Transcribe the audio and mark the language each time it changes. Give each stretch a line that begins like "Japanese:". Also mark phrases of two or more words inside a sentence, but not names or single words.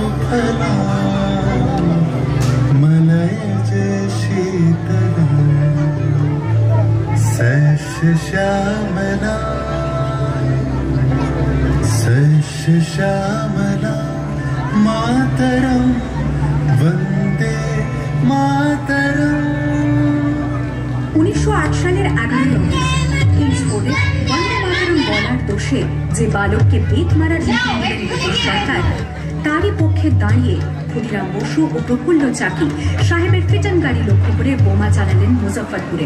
Sanskrit: फला मलय शीतला सश श्यामला सश श्यामला मातरम वंदे मातरम।
Bangla: 1908 সালের 11 অগস্ট কিংসফোর্ডে
Sanskrit: বন্দে মাতরম
Bangla: বলার দোষে যে বালককে বেত মারার ব্রিটিশ সরকার, তারই পক্ষে দাঁড়িয়ে ক্ষুদিরাম বসু ও প্রফুল্ল চাকি সাহেবের ফিটন গাড়ি লক্ষ্য করে বোমা চালালেন মুজফ্ফরপুরে।